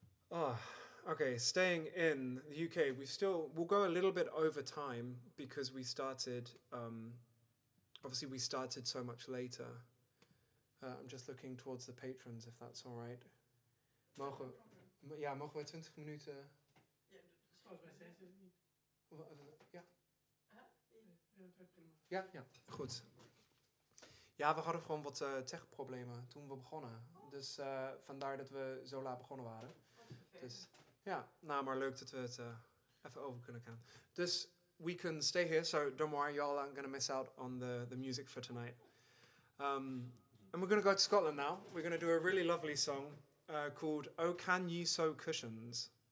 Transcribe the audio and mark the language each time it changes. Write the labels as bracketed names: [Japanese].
[English] Oh, okay. Staying in the UK, we'll go a little bit over time because we started. Obviously, we started so much later. I'm just looking towards the patrons, if that's all right. [Dutch] Mogen we 20 minuten? Volgens mij zei ze het niet. Ja. Ja, goed. Ja, we hadden gewoon wat techproblemen toen we begonnen. Dus vandaar dat we zo laat begonnen waren. Dus ja, nou, maar leuk dat we het even over kunnen gaan. [English] Dus we can stay here, so don't worry, y'all aren't going to miss out on the music for tonight. And we're going to go to Scotland now. We're going to do a really lovely song called Oh Can Ye Sew Cushions.